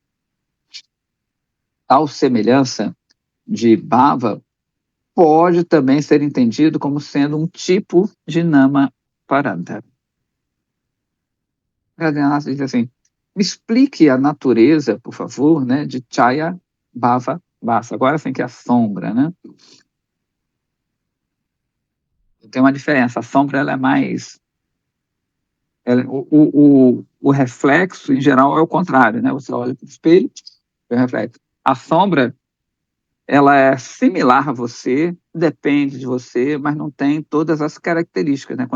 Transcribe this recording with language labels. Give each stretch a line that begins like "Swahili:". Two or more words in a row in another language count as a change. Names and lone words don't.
Portuguese: Tal semelhança de bhava pode também ser entendido como sendo um tipo de nama paranta. Radhanath diz assim, me explique a natureza, por favor, né, de chaya, bhava, bhasa. Agora sim que é a sombra, né? Tem uma diferença, a sombra ela é mais... o reflexo, em geral, é o contrário, né? Você olha para o espelho, vê o reflexo. A sombra, ela é similar a você, depende de você, mas não tem todas as características, né?